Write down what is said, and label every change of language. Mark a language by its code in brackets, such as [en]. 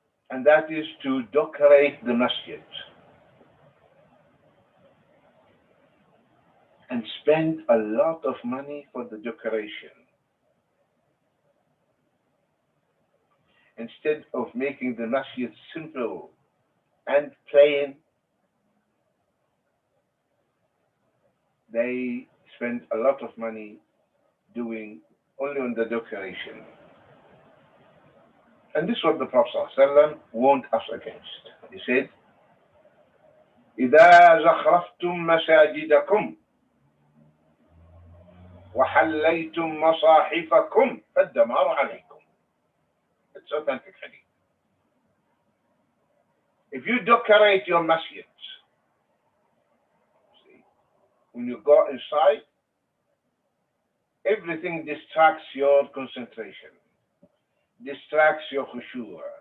[en] And that is to decorate the masjid and spend a lot of money for the decoration, instead of making the masjid simple and plain. They spend a lot of money doing only on the decoration. And this is what the Prophet ﷺ warned us against. He said, [ar] إِذَا زَخْرَفْتُم مَسَاجِدَكُمْ وَحَلَّيْتُم مَصَاحِفَكُمْ فَالدَّمَارُ عَلَيْكُمْ. [en] It's authentic hadith. If you decorate your masjid, when you go inside, everything distracts your concentration, distracts your khushu'.